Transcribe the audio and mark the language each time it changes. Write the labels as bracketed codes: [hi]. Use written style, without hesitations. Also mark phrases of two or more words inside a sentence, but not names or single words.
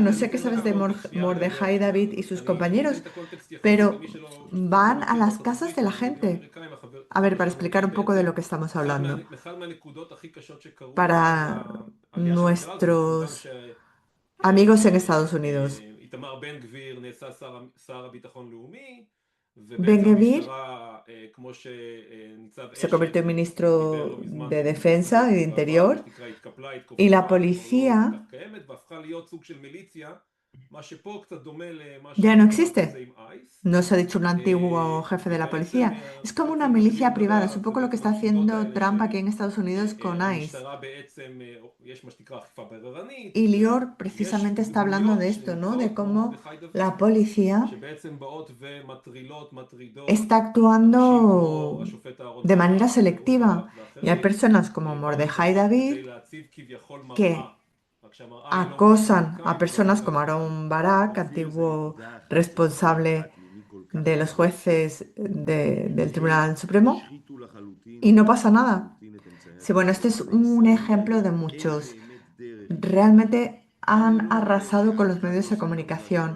[es] No sé qué sabes de Mordejai David y sus compañeros, pero van a las casas de la gente. A ver, para explicar un poco de lo que estamos hablando. Para nuestros amigos en Estados Unidos. [he] איתמר בן גביר נעשה שר הביטחון לאומי, ובעצם [es] Ben-Gvir [he] המשטרה, כמו שניצב [es] se convirtió en [he] אשת דיבר [es] ministro [he] לא מזמן [es] de Defensa y de [he] בעבר, מה [es] Interior [he] שנקרא התקפלה, [es] y la [he] התכופפה, וכבר לא כל כך [es] policía [he] קיימת, והפכה להיות סוג של מיליציה, מה שפה קצת דומה למה [es] ya no [he] שתיארת זה [es] existe. [he] עם אייס. [es] Nos ha dicho un antiguo jefe de la [he] ובעצם [es] policía. Es como una [he] מנסים [es] milicia [he] לדבר [es] privada. Es [he] על [es] un [he] זה [es] poco lo que [he] בעצם [es] está [he] הנקודות [es] haciendo [he] האלה [es] Trump aquí en Estados Unidos con ICE. [he] שהמשטרה בעצם, יש מה שנקרא אכיפה בררנית, [es] Y Lior [he] ויש [es] precisamente está hablando [he] דמויות [es] de esto, ¿no? De [he] שנמצאות כמו [es] cómo [he] מרדכי דוד, [es] la policía [he] שבעצם באות ומטרילות, מטרידות [es] está [he] אנשים כמו [es] actuando [he] השופט אהרון [es] de manera [he] ברק ואהוד ברק [es] selectiva. Y hay [he] ואחרים, [es] personas como Mordejai [he] כדי [es] David [he] להציב כביכול מראה, [es] que [he] רק שהמראה היא לא מול [es] acosan a [he] פוליטיקאים ולא [es] personas [he] מצד [es] como [he] אחד. [es] Aaron Barak, antiguo responsable de los jueces del Tribunal Supremo, y no pasa nada. Sí, bueno, este es un ejemplo de muchos. Realmente han arrasado con los medios de comunicación.